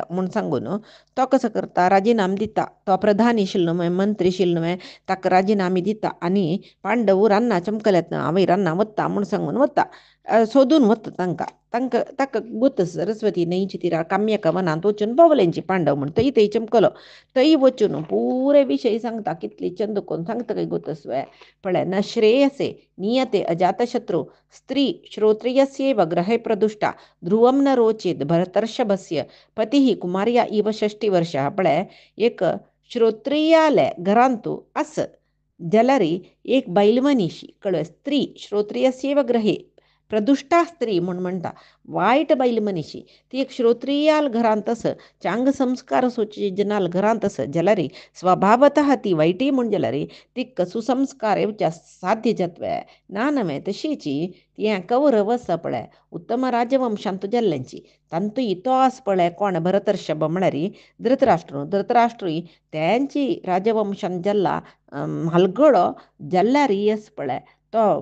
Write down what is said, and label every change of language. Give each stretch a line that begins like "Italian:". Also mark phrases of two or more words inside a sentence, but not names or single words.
Konkani: म्हूण सांगून तो कसो करता राजिनाम दिता तो प्रधान आशिल्लो न्हू मंत्री आशिल्लो न्हू ताका राजिनामी दिता आनी पांडव रान्ना चमकल्यात हांव रान्ना वता म्हूण सांगून वता सोदून वता तांकां ताका गोत सरस्वती न्हंयची तिरा काम्यका वनांत वचून पावलेंची पांडव म्हूण थंय चमकलो थंय वचून पुरे विशय सांगता कितली चंद कोन्न सांगता खंय गोतस्वे पळय
Sanskrit: न श्रेयसे नियते अजातशत्रू स्त्री श्रोत्रियस्यैव ग्रहे प्रदुष्टा ध्रुवं न रोचेत भरतर्षभस्य पती कुमार्या इव
Konkani: 60 वर्षा पळय एक श्रोत्रियाले घरांतू आस जाल्यार एक बैल मनीशी कळ्ळें
Sanskrit: स्त्री श्रोत्रियस्यैव ग्रहे प्रदुष्टा
Konkani: स्त्री म्हूण म्हणटा वायट बायल मनीशी ती एक श्रोत्रियाल घरांत आस चांग संस्कार जनाल घरांत आस जाल्यार स्वभावतः ती वायटी म्हूण जाल्यार तिका सुसंस्कार येवच्या साध्य जातवे ना नवे तशीची ती कौरव आसा पळय उत्तम राजवंशांत जाल्ल्यांची तांतूय तो आस पळय कोण भरतर्षभ म्हळ्यार धृतराष्ट्रूय तेंची राजवंशांत जाल्ला हलगडो जाल्ल्यार आस पळय तो